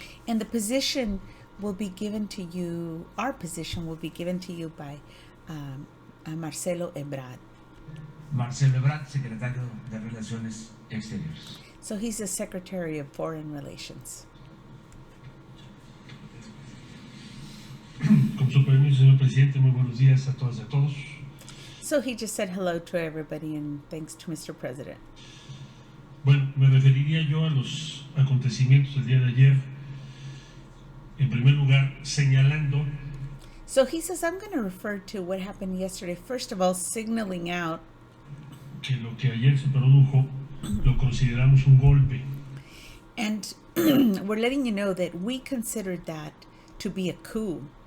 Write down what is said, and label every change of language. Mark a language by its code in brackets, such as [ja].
[en] And the position will be given to you, our position will be given to you by Marcelo Ebrard. [es] Marcelo Ebrard, secretario de Relaciones Exteriores. [en] So he's the Secretary of Foreign Relations. [es] Con su permiso, señor presidente, muy buenos días a todas y a todos. [en] So he just said hello to everybody and thanks to Mr. President. [es] Bueno, me referiría yo a los acontecimientos del día de ayer. En primer lugar, señalando. [en] So he says, I'm going to refer to what happened yesterday. First of all, signaling out [es] Que lo que ayer se produjo lo consideramos un golpe. [en] And we're letting you know that we considered that to be a coup.